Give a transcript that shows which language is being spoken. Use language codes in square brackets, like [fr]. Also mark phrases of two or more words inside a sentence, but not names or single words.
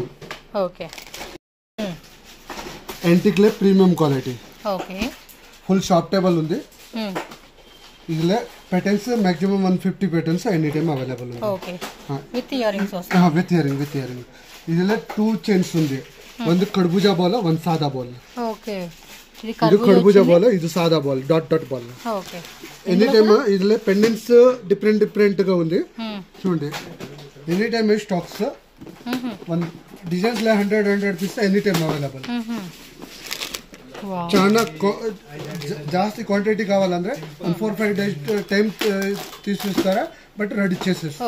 [te] ఓకే, యాంటిక్ లే [en] premium quality. [te] ఓకే, [en] full shop table [te] ఉంది. ఇదిలే [en] patterns maximum 150 patterns any time available [te] ఉంది. ఓకే, [en] with earrings [te] వస్తాయి. [en] with earring. [te] ఇదిలే 2 చైన్స్ ఉంది. [kn] ಒಂದು ಕರ್ಬೂಜಾ ಬಾಲ್, ಒಂದು ಸಾದಾ ಬಾಲ್. ಓಕೆ, ಇದು ಕರ್ಬೂಜಾ ಬಾಲ್, ಇದು ಸಾದಾ ಬಾಲ್, [en] dot ball. [te] ఓకే, [en] any time [te] ఇదిలే [en] pendants different [te] గా ఉంది. చూడండి, [en] any time stocks one designs [te] లే [en] 100 piece any time available. [te] చాలా జాస్తి క్వాంటిటీ కావాలంటే 4-5 [en] days time [te] తీసుకొస్తారా, [en] but ready [te] చేసేస్తారు.